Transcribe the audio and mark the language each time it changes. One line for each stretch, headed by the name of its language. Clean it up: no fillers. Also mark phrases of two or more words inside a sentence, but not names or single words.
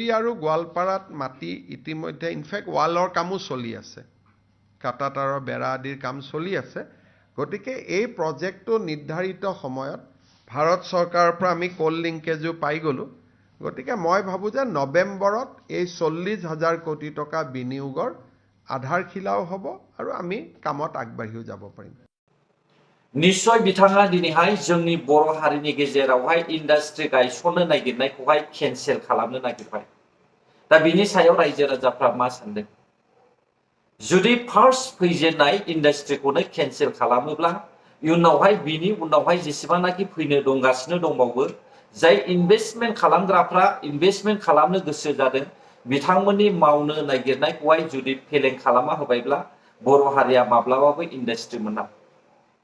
Assamese: আৰু গোৱালপাৰাত মাটি ইতিমধ্যে ইনফেক্ট ৱালৰ কামো চলি আছে কাটাতাৰৰ বেৰা আদিৰ কাম চলি আছে গতিকে এই প্ৰজেক্টটো নিৰ্ধাৰিত সময়ত ভাৰত চৰকাৰৰ পৰা আমি
English: coal linkage
Assamese: পাই গ'লোঁ গতিকে মই ভাবোঁ যে নৱেম্বৰত এই ৪০,০০০ কোটি টকা বিনিয়োগৰ আধাৰশিলাও হ'ব আৰু আমি কামত আগবাঢ়িও যাব পাৰিম
Bodo: निश्चय बिथाङा दिनैहाय जोंनि बर' हारिनि गेजेरावहाय इन्डास्ट्रि गायसननो नागिरनायखौहाय केन्सेल खालामनो नागिरबाय दा बिनि सायाव रायजो राजाफ्रा मा सानदों जुदि फार्स्ट फैजेननाय इन्डास्ट्रिखौनो केन्सेल खालामोब्ला इयुनावहाय बिनि उनावहाय जेसेबांनाखि फैनो दंगासिनो दंबावो जाय इनभेस्टमेन्ट खालामग्राफ्रा इनभेस्टमेन्ट खालामनो गोसो जादों बिथांमोननि मावनो नागिरनायखौहाय जुदि फेलें खालामा होबायब्ला बर' हारिया माब्लाबाबो इन्डास्ट्रि मोना